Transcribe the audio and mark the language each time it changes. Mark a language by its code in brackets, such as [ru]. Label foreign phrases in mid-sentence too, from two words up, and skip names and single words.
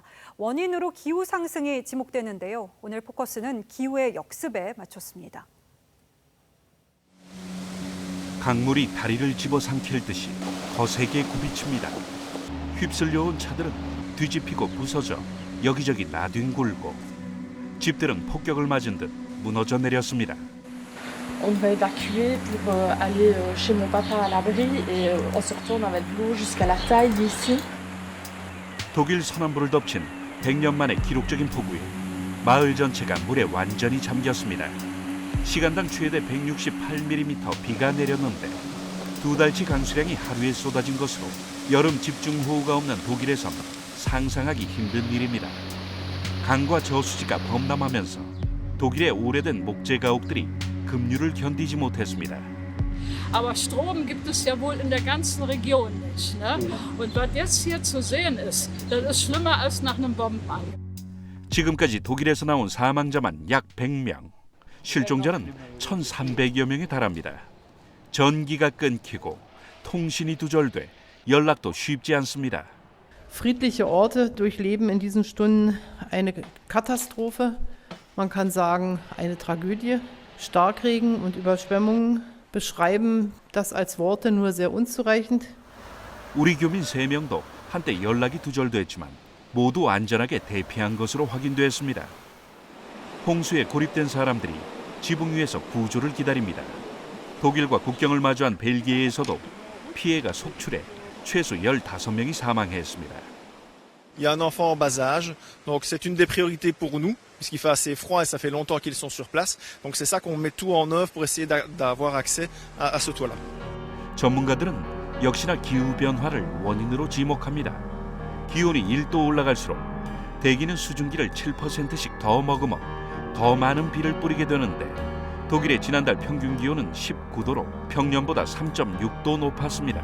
[ko] 원인으로 기후 상승이 지목되는데요. 오늘 포커스는 기후의 역습에 맞췄습니다. 강물이 다리를 집어삼킬 듯이 거세게 굽이칩니다. 휩쓸려온 차들은 뒤집히고 부서져 여기저기 나뒹굴고 집들은 폭격을 맞은 듯 무너져 내렸습니다. [fr] On va évacuer pour aller chez mon papa à l'abri et on se retourne avec l'eau jusqu'à la taille ici. [ko] 독일 서남부를 덮친 100년 만의 기록적인 폭우에 마을 전체가 물에 완전히 잠겼습니다. 시간당 최대 168mm 비가 내렸는데 2달치 강수량이 하루에 쏟아진 것으로 여름 집중호우가 없는 독일에선 상상하기 힘든 일입니다. 강과 저수지가 범람하면서 독일의 오래된 목재가옥들이 급류를 견디지 못했습니다. [de] Aber Strom gibt es ja wohl in der ganzen Region nicht, ne? Und was jetzt hier zu sehen ist, das ist schlimmer als nach einem Bombenangriff. [ko] 지금까지 독일에서 나온 사망자만 약 100명, 실종자는 1,300여 명에 달합니다. 전기가 끊기고 통신이 두절돼 연락도 쉽지 않습니다. [de] Friedliche Orte durchleben in diesen Stunden eine Katastrophe. Man kann sagen, eine Tragödie. Starkregen und Überschwemmungen beschreiben das als Worte nur sehr unzureichend. [ko] 우리 교민 3명도 한때 연락이 두절됐지만 모두 안전하게 대피한 것으로 확인됐습니다. 홍수에 고립된 사람들이 지붕 위에서 구조를 기다립니다. 독일과 국경을 마주한 벨기에에서도 피해가 속출해 최소 15명이 사망했습니다. [fr] Il y a un enfant en bas âge, donc c'est une des priorités pour nous, puisqu'il fait assez froid et ça fait longtemps qu'ils sont sur place. Donc c'est ça qu'on met tout en œuvre pour essayer d'avoir accès à ce toit-là. [ko] 전문가들은 역시나 기후 변화를 원인으로 지목합니다. 기온이 1도 올라갈수록 대기는 수증기를 7%씩 더 머금어 더 많은 비를 뿌리게 되는데 독일의 지난달 평균 기온은 19도로 평년보다 3.6도 높았습니다.